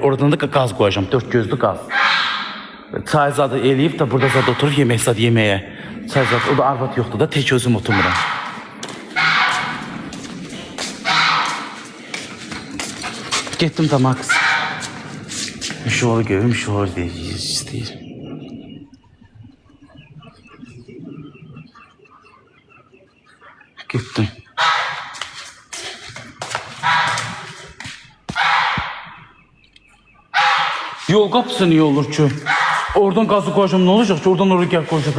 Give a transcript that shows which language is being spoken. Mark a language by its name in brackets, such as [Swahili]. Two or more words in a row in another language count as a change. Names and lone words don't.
[Azerbaijani] Oradan da qaz qoyacağım, 4 gözlü qaz. Çay zadı eləyib də burada zadı oturub yemək zadı yeməyə. Çay zadı, o da arvad yoxdur da, tek özüm oturmuram. Getdim də Max. Mişolu görüm, Mişolu deyir. [Turkish] Gittim. Yol kapısı niye olur ki? Oradan gazı koyacağım, ne olacak ki? Oradan oraya gel koyacağım.